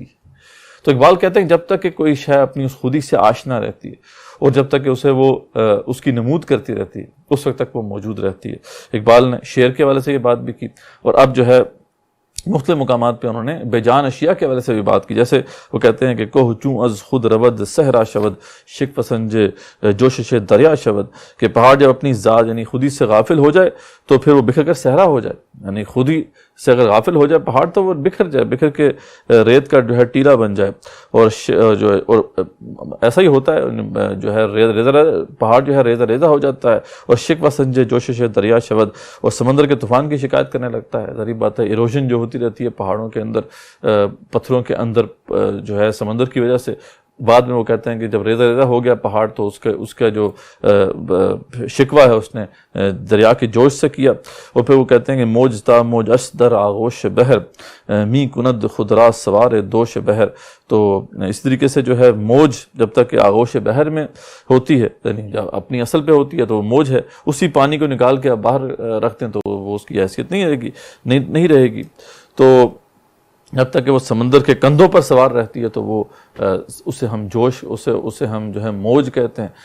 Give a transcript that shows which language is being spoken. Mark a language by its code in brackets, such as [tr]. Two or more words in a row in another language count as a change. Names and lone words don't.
[ur] تو اقبال کہتے ہیں جب تک کہ کوئی شے اپنی اس خودی سے آشنا رہتی ہے، اور جب تک کہ اسے وہ اس کی نمود کرتی رہتی ہے، اس وقت تک وہ موجود رہتی ہے۔ اقبال نے شعر کے حوالے سے یہ بات بھی کی، اور اب جو ہے مختلف مقامات پہ انہوں نے بے جان اشیاء کے حوالے سے بھی بات کی۔ جیسے وہ کہتے ہیں کہ [fa] کوہ چوں از خود رود صحرا شود، شک پسنجے جوشش دریا شود، [ur] کہ پہاڑ جب اپنی ذات یعنی خودی سے غافل ہو جائے تو پھر وہ بکھر کر صحرا ہو جائے۔ یعنی خودی سے اگر غافل ہو جائے پہاڑ تو وہ بکھر جائے، بکھر کے ریت کا جو ہے ٹیلا بن جائے، اور ایسا ہی ہوتا ہے، جو ہے پہاڑ جو ہے ریزہ ہو جاتا ہے، اور [fa] شک و سنجے جوشش دریا شود، [ur] اور سمندر کے طوفان کی شکایت کرنے لگتا ہے۔ ظاہر بات ہے، ایروژن جو ہوتی رہتی ہے پہاڑوں کے اندر، پتھروں کے اندر، جو ہے سمندر کی وجہ سے۔ بعد میں وہ کہتے ہیں کہ جب ریزہ ہو گیا پہاڑ تو اس کا جو شکوہ ہے اس نے دریا کے جوش سے کیا۔ اور پھر وہ کہتے ہیں کہ [fa] موج تا موج در آغوش بحر، می کند خدرا سوار دوش بحر۔ [ur] تو اس طریقے سے جو ہے موج جب تک کہ آغوش بحر میں ہوتی ہے، یعنی جب اپنی اصل پہ ہوتی ہے تو وہ موج ہے، اسی پانی کو نکال کے آپ باہر رکھتے ہیں تو وہ اس کی حیثیت نہیں رہے گی۔ تو جب تک کہ وہ سمندر کے کندھوں پر سوار رہتی ہے تو وہ اسے ہم جوش، اسے ہم جو ہے موج کہتے ہیں۔